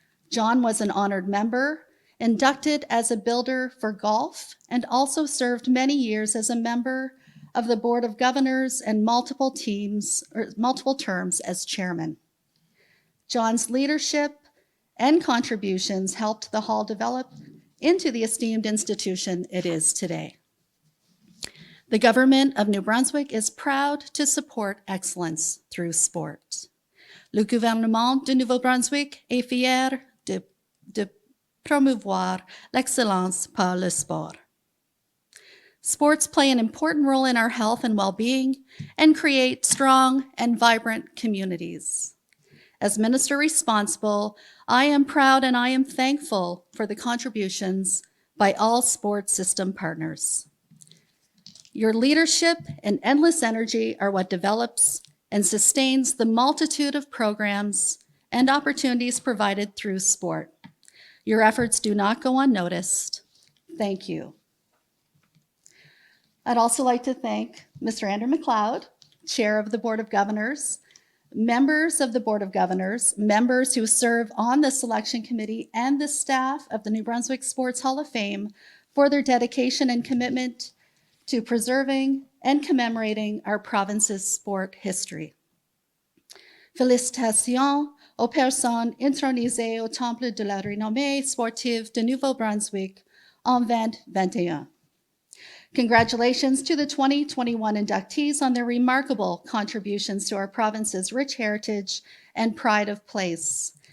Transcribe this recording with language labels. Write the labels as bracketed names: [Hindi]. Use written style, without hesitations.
[English] John was an honored member, inducted as a builder for golf, and also served many years as a member of the Board of Governors and multiple terms as chairman. John's leadership and contributions helped the Hall develop into the esteemed institution it is today. The government of New Brunswick is proud to support excellence through sport. [French] Le gouvernement de Nouveau-Brunswick est fier de promouvoir l'excellence par le sport. [English] Sports play an important role in our health and well-being and create strong and vibrant communities. As minister responsible, I am proud and I am thankful for the contributions by all sports system partners. Your leadership and endless energy are what develops and sustains the multitude of programs and opportunities provided through sport. Your efforts do not go unnoticed. Thank you. I'd also like to thank Mr. Andrew McLeod, Chair of the Board of Governors, members of the Board of Governors, members who serve on the Selection Committee, and the staff of the New Brunswick Sports Hall of Fame for their dedication and commitment to preserving and commemorating our province's sport history. [French] Félicitations aux personnes intronisées au Temple de la Renommée sportive de Nouveau-Brunswick en 2021. [English] Congratulations to the 2021 inductees on their remarkable contributions to our province's rich heritage and pride of place.